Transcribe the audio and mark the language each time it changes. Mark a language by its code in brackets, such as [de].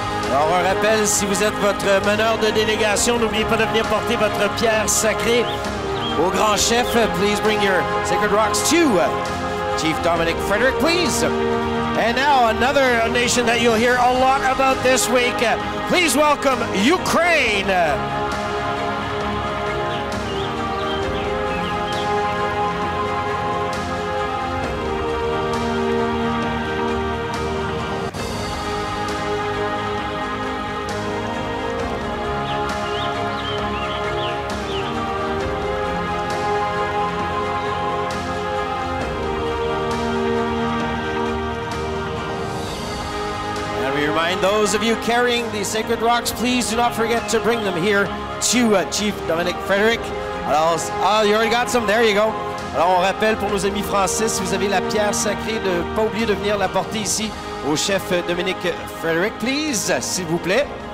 [fr] Alors un rappel, si vous êtes votre meneur de délégation, n'oubliez pas de venir porter votre pierre sacrée au grand chef. [en] Please bring your sacred rocks to Chief Dominic Frederick, please. And now another nation that you'll hear a lot about this week. Please welcome Ukraine. Those of you carrying the sacred rocks, please do not forget to bring them here to Chief Dominic Frederick. Alors, you already got some, there you go. [fr] Alors on rappelle pour nos amis français, si vous avez la pierre sacrée, de ne pas oublier de venir la porter ici au chef Dominic Frederick, please, s'il vous plaît.